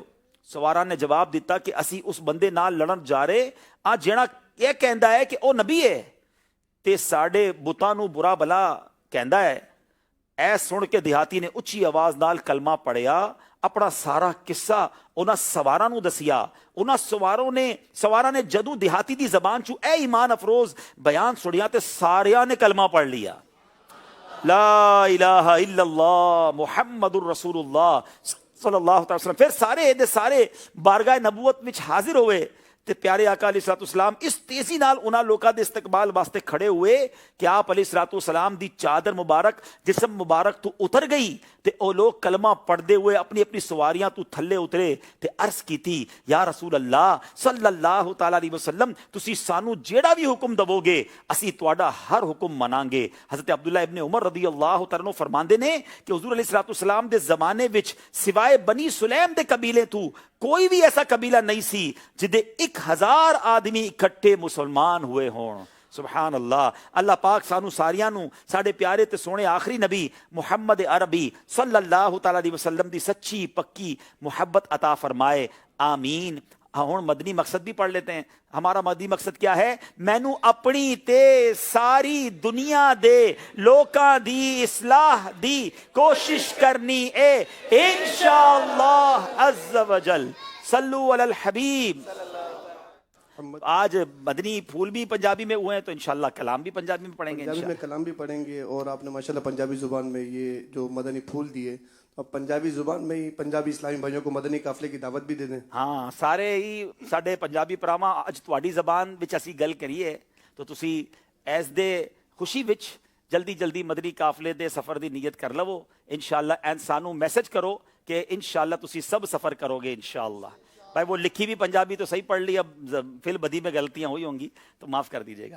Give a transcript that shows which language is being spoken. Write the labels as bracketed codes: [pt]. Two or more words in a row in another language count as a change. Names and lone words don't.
[pa] ਸਵਾਰਾਂ ਨੇ ਜਵਾਬ ਦਿੱਤਾ ਕਿ ਅਸੀ ਉਸ ਬੰਦੇ ਨਾਲ ਲੜਨ ਜਾ ਰਹੇ ਆ ਜਿਹੜਾ ਯਹ ਕਹਿੰਦਾ ਹੈ ਕਿ ਓ ਨਬੀ ਹੈ ਤੇ ਸਾਡੇ ਬੁੱਤਾਂ ਨੂੰ ਬੁਰਾ ਭਲਾ ਕਹਿੰਦਾ ਹੈ। ਐ ਸੁਣ ਕੇ ਦੇਹਾਤੀ ਨੇ ਉੱਚੀ ਆਵਾਜ਼ ਨਾਲ ਕਲਮਾ ਪੜ੍ਹਿਆ, ਅਪਣਾ ਸਾਰਾ ਕਿੱਸਾ ਉਨ੍ਹਾਂ ਸਵਾਰਾਂ ਨੂੰ ਦੱਸਿਆ। ਉਨ੍ਹਾਂ ਸਵਾਰਾਂ ਨੇ ਜਦੋਂ ਦੇਹਾਤੀ ਦੀ ਜ਼ਬਾਨ ਚੋਂ ਏ ਈਮਾਨ ਅਫ਼ਰੋਜ਼ ਬਯਾਨ ਸੁਣਿਆ ਤੇ ਸਾਰਿਆਂ ਨੇ ਕਲਮਾ ਪੜ੍ਹ ਲਿਆ। [ar] لا إله إلا الله محمد رسول الله صلى الله عليه وسلم. [pa] ਫਿਰ ਸਾਰੇ ਦੇ ਸਾਰੇ ਬਾਰਗਾਹ ਨਬੂਵਤ ਵਿੱਚ ਹਾਜ਼ਰ ਹੋਏ ਤੇ ਪਿਆਰੇ ਆਕਾ ਅਲੈਹਿੱਸਲਾਮ ਇਸ ਤੇਜ਼ੀ ਨਾਲ ਉਨ੍ਹਾਂ ਲੋਕਾਂ ਦੇ ਇਸਤਕਬਾਲ ਵਾਸਤੇ ਖੜੇ ਹੋਏ ਕਿ ਆਪ ਅਲੈਹਿੱਸਲਾਮ ਦੀ ਚਾਦਰ ਮੁਬਾਰਕ ਜਿਸਮ ਮੁਬਾਰਕ ਤੋਂ ਉਤਰ ਗਈ ਤੇ ਓ ਲੋਕ ਕਲਮਾ ਪੜ੍ਹਦੇ ਹੋਏ ਅਪਣੀ ਅਪਣੀ ਸਵਾਰੀਆਂ ਤੋਂ ਥੱਲੇ ਉਤਰੇ ਤੇ ਅਰਜ਼ ਕੀਤੀ, [ar] يا رسول الله صلى الله تعالى عليه وسلم, [pa] ਤੁਸੀ ਸਾਨੂੰ ਜਿਹੜਾ ਵੀ ਹੁਕਮ ਦਿਓਗੇ ਅਸੀ ਤੁਹਾਡਾ ਹਰ ਹੁਕਮ ਮੰਨਾਂਗੇ। ਹਜ਼ਰਤ ਅਬਦੁੱਲਾਹ ਇਬਨ ਉਮਰ [ar] رضي الله تعالى [pa] ਫ਼ਰਮਾਂਦੇ ਨੇ ਕਿ ਹਜ਼ੂਰ ਅਲੈਹਿੱਸਲਾਮ ਦੇ ਜ਼ਮਾਨੇ ਵਿੱਚ ਸਿਵਾਏ ਬਨੀ ਸੁਲੈਮ ਦੇ ਕਬੀਲੇ ਤੋਂ ਕੋਈ ਵੀ ਐਸਾ ਕਬੀਲਾ ਨਹੀਂ ਸੀ ਜਿਦੇ 1000 ਆਦਮੀ ਇਕੱਠੇ ਮੁਸਲਮਾਨ ਹੋਏ ਹੋਣ। [ar] سبحان الله. [pa] ਅੱਲਾਹ ਪਾਕ ਸਾਨੂੰ ਸਾਰਿਆਂ ਨੂੰ ਸਾਡੇ ਪਿਆਰੇ ਤੇ ਸੋਹਣੇ ਆਖਰੀ ਨਬੀ ਮੁਹੰਮਦ ਅਰਬੀ [ar] صلى الله تعالى عليه وسلم [pa] दी सच्ची पक्की मुहब्बत अता फरमाए, आमीन। ਹੁਣ ਮਦਨੀ ਮਕਸਦ ਵੀ [ur] پڑھ لیتے ہیں۔ ہمارا مدنی مقصد کیا ہے? [pa] ਮੈਨੂੰ ਅਪਣੀ ਤੇ ਸਾਰੀ ਦੁਨੀਆ ਦੇ ਲੋਕਾਂ ਦੀ ਇਸਲਾਹ ਦੀ ਕੋਸ਼ਿਸ਼ ਕਰਨੀ ਹੈ [ar] إن شاء الله عز وجل. صلوا على الحبيب. [ur] آج مدنی پھول بھی پنجابی میں ہوئے ہیں تو ان شاء اللہ کلام بھی پنجابی میں پڑھیں گے. پنجابی میں کلام بھی پڑھیں گے اور آپ نے ماشاءاللہ پنجابی زبان میں یہ جو مدنی پھول دیے، اب پنجابی زبان میں ہی پنجابی اسلامی بھائیوں کو مدنی قافلے کی دعوت بھی دے دیں. ہاں, [pa] ਸਾਰੇ ਹੀ ਸਾਡੇ ਪੰਜਾਬੀ ਭਰਾਵਾਂ ਅੱਜ ਤੁਹਾਡੀ ਜ਼ਬਾਨ ਵਿੱਚ ਅਸੀਂ ਗੱਲ ਕਰੀਏ ਤੋ ਤੁਸੀਂ ਐਸ ਦੇ ਖ਼ੁਸ਼ੀ ਵਿੱਚ ਜਲਦੀ ਜਲਦੀ ਮਦਨੀ ਕਾਫ਼ਲੇ ਦੇ ਸਫ਼ਰ ਦੀ ਨੀਅਤ ਕਰ ਲਵੋ ਇੰਸ਼ਾਅੱਲਾਹ। ਐਂਡ ਸਾਨੂੰ ਮੈਸੇਜ ਕਰੋ ਕਿ ਇੰਸ਼ਾਅੱਲਾਹ ਤੁਸੀਂ ਸਭ ਸਫ਼ਰ ਕਰੋਗੇ ਇੰਸ਼ਾਅੱਲਾਹ। [ur] بھائی وہ لکھی بھی پنجابی تو صحیح پڑھ لی، اب فل بدی میں غلطیاں ہوئی ہوں گی تو معاف کر دیجیے گا.